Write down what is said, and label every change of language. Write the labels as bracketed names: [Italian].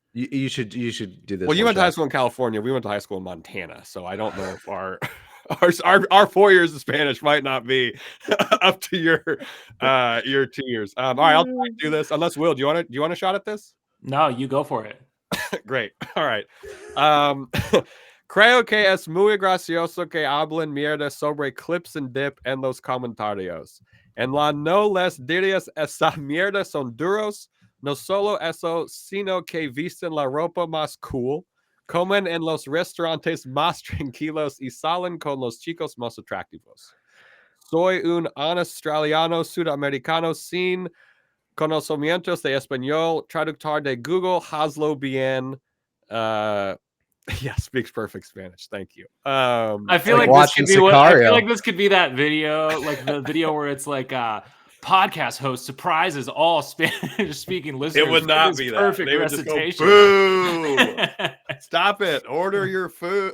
[English] You should do this. Well, you went to high school in California. We went to high school in Montana. So I don't know if our 4 years of Spanish might not be up to your 2 years. All right, I'll try to do this. Unless Will, do you want a shot at this? No, you go for it. Great. All right. [Spanish] Creo que es muy gracioso que hablen mierda sobre Clips and Dip en los comentarios. En la no les dirías esa mierda son duros. No solo eso, sino que visten la ropa más cool. Comen en los restaurantes más tranquilos y salen con los chicos más atractivos. Soy un australiano sudamericano sin conocimientos de español. Traductor de Google, hazlo bien. [English] Yeah, speaks perfect Spanish. Thank you. I feel like this could be I feel like this could be that video, like the video where it's like podcast host surprises all Spanish speaking listeners. It would not be that. Perfect they recitation. Would just go, boo. Stop it. Order your food.